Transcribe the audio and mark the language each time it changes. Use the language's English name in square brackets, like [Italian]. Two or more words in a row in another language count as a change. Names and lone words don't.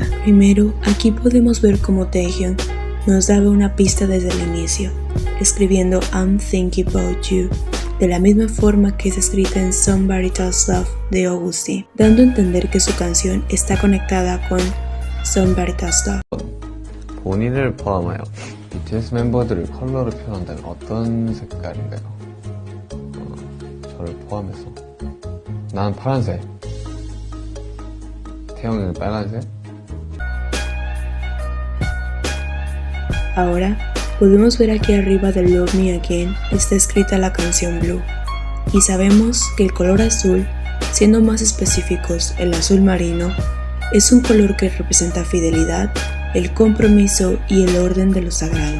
[Spanish] Primero, aquí podemos ver cómo Taehyun nos daba una pista desde el inicio, escribiendo I'm Thinking About You, de la misma forma que es escrita en Somebody Does Love de Augusty, dando a entender que su canción está conectada con Somebody Does Love. [Korean] 본인을 포함하여 BTS 멤버들을 컬러로 표현한다면 어떤 색깔인가요? 저를 포함해서 나는 파란색, 태영이는 빨간색. [Spanish] Ahora podemos ver aquí arriba de Love Me Again está escrita la canción Blue y sabemos que el color azul, siendo más específicos el azul marino, es un color que representa fidelidad, el compromiso y el orden de lo sagrado.